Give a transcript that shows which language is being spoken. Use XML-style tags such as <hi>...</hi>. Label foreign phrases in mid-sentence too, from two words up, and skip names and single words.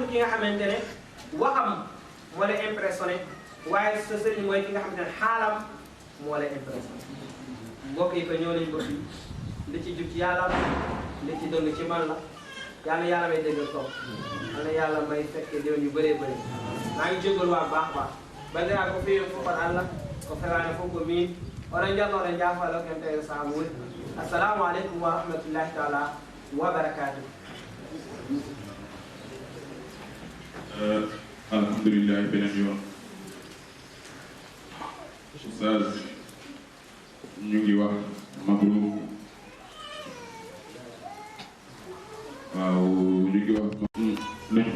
<wo>ki nga xamante ne waxam moo lay impressionné waaye sa sëriñ mooy ki nga xamante ne xaalam moo lay impressionné mbokk yi ko ñëw nañu ko fii li ci jub ci yàlla li ci dëng ci man la yàlla may déggal toog yàlla may fekke déwén yu bëree bëri maa ngi jégalu waa baax</wo> <ff>bandira ko fiyon fof kono allah ko ferani fof ko min oɗon jalno oɗon jafalo ken tawi saamu woni</ff> <ar>السلام عليكم ورحمة الله تعالى وبركاته</ar> <wo>alhamdulillah beneen yoon oustaz ñu ngi wax mabrouk waaw ñu ngi wax luñ ko</wo>